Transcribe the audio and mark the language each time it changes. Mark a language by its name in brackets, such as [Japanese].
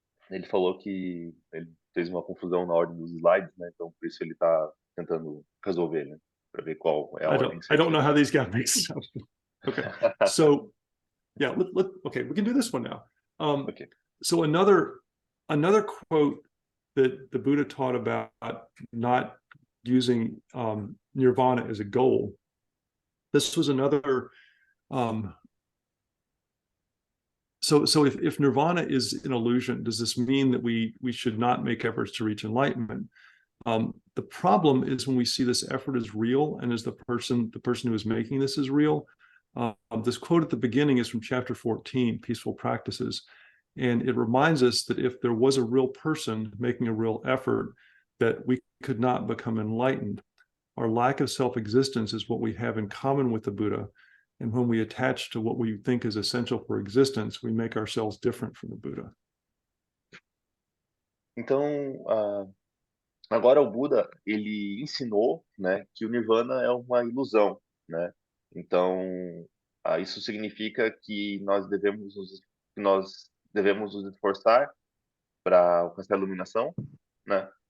[Portuguese] Ele falou que ele fez uma confusão na ordem dos slides, né? Então por isso ele está tentando resolver, né? Para ver qual é a ordem [English] I don't know [Portuguese] certinha. [English] how these got mixed up. Okay, so yeah, okay, we can do this one now. [Portuguese] Ok. [English] So another quote that the Buddha taught about not using nirvana as a goal. This was another. So if nirvana is an illusion, does this mean that we should not make efforts to reach enlightenment? The problem is when we see this effort as real, and as the person who is making this is real. This quote at the beginning is from chapter 14, Peaceful Practices. And it reminds us that if there was a real person making a real effort, that we could not become enlightened. Our lack of self-existence is what we have in common with the Buddha. And when we attach to what we think is essential for existence, we make ourselves different from the Buddha. [Portuguese] Então, agora o Buda, ele ensinou, né, que o Nirvana é uma ilusão, né? Então, isso significa que nós devemos nos esforçar para alcançar a iluminação, né?